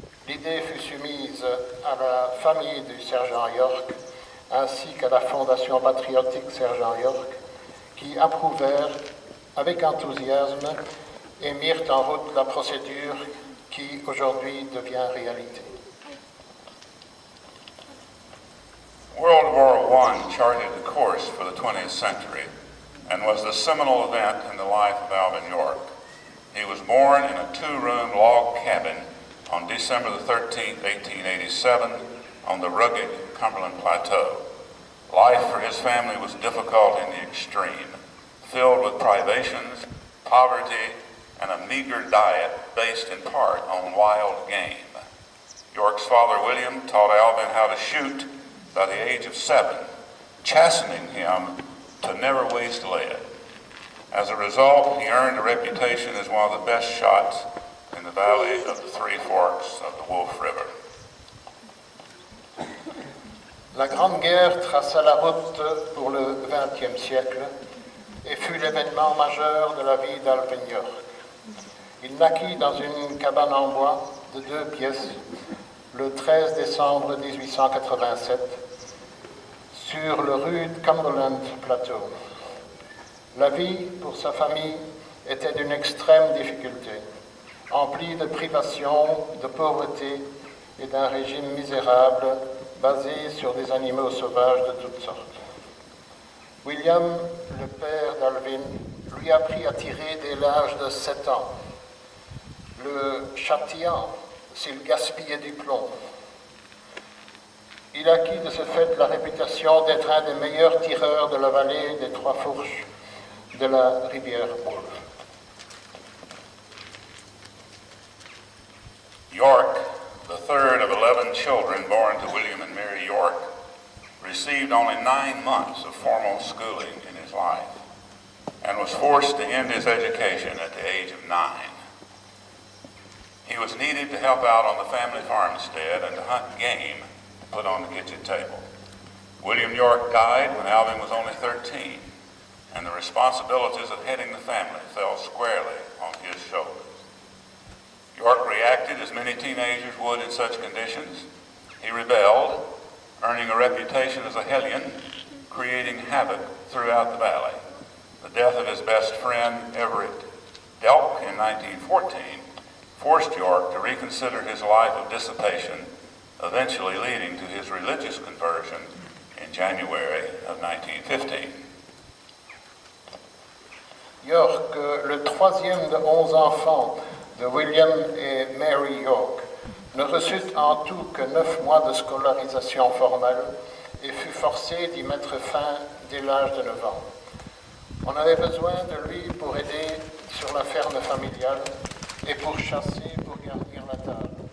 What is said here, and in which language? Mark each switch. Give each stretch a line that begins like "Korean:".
French: l'idée fut soumise à la famille du sergent York ainsi qu'à la Fondation patriotique Sergent York, qui approuvèrent avec enthousiasme et mirent en route la procédure qui aujourd'hui devient réalité.
English: World War I charted the course for the 20th century and was the seminal event in the life of Alvin York. He was born in a two-room log cabin on December the 13th, 1887, on the rugged Cumberland Plateau. Life for his family was difficult in the extreme, filled with privations, poverty, and a meager diet based in part on wild game. York's father, William, taught Alvin how to shoot by the age of 7, chastening him to never waste lead. As a result, he earned a reputation as one of the best shots in the valley of the Three Forks of the Wolf River.
French: La Grande Guerre traça la route pour le XXe siècle et fut l'événement majeur de la vie d'Alvin York. Il naquit dans une cabane en bois de 2 pièces le 13 décembre 1887 sur le rude Cumberland Plateau. La vie pour sa famille était d'une extrême difficulté, emplie de privations, de pauvreté et d'un régime misérable basé sur des animaux sauvages de toutes sortes. William, le père d'Alvin, lui apprit à tirer dès l'âge de 7 ans, le châtiant s'il gaspillait du plomb. Il acquit de ce fait la réputation d'être un des meilleurs tireurs de la vallée des Trois Fourches de la rivière Wolf.
English: York, the third of 11 children born to William and Mary York, received only 9 months of formal schooling in his life and was forced to end his education at the age of 9. He was needed to help out on the family farmstead and to hunt game to put on the kitchen table. William York died when Alvin was only 13, and the responsibilities of heading the family fell squarely on his shoulders. York reacted as many teenagers would in such conditions. He rebelled, earning a reputation as a hellion, creating havoc throughout the valley. The death of his best friend, Everett Delk, in 1914, forced York to reconsider his life of dissipation, eventually leading to his religious conversion in January of 1915.
French: York, le troisième de 11 enfants de William et Mary York, ne reçut en tout que 9 mois de scolarisation formelle et fut forcé d'y mettre fin dès l'âge de 9 ans. On avait besoin de lui pour aider sur la ferme familiale et pour chasser, pour garnir la table.